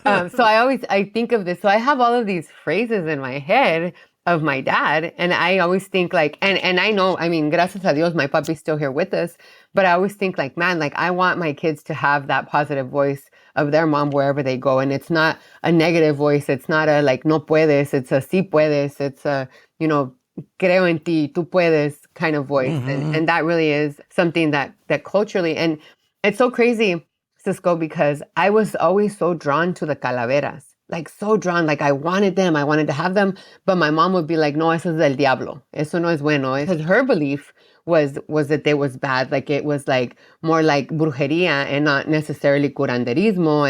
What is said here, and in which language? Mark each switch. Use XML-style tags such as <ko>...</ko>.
<en>So I think of this. So I have all of these phrases in my head of my dad. And I always think like, and I know, I mean,</en> <es>gracias a Dios,</es> <en>my papi's still here with us. But I always think like, man, like I want my kids to have that positive voice of their mom wherever they go. And it's not a negative voice. It's not a like,</en> <es>no puedes.</es> <en>It's a</en> <es>sí puedes.</es> <en>It's a,</en> <es>creo en ti, tú puedes</es> <en>kind of voice. Mm-hmm. And that really is something that culturally, and it's so crazy, Cisco, because I was always so drawn to the calaveras. Like so drawn, like I wanted to have them, but my mom would be like,</en> <es>no, eso es del diablo. Eso no es bueno.</es> <en>Because her belief was that they was bad. Like it was like more like brujeria and not necessarily curanderismo.</en>